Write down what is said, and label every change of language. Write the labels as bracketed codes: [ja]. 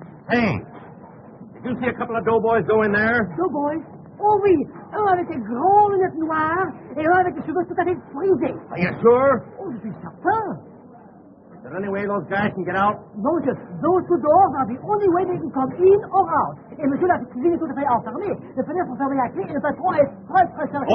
[en] Hey, did you see a couple of doughboys go in there? Doughboys? [fr] Oh oui, un avec des grandes lunettes noires et un avec des cheveux tout à fait frisés. [en] Are you sure? [fr] Oh, je suis certain. [en] Is there any way those guys can get out? Non, just those two doors are the only way they can come in or out. [fr] Et monsieur, la cuisine est tout à fait enfermée. Les fenêtres sont fermées à clé et le patron est très serré.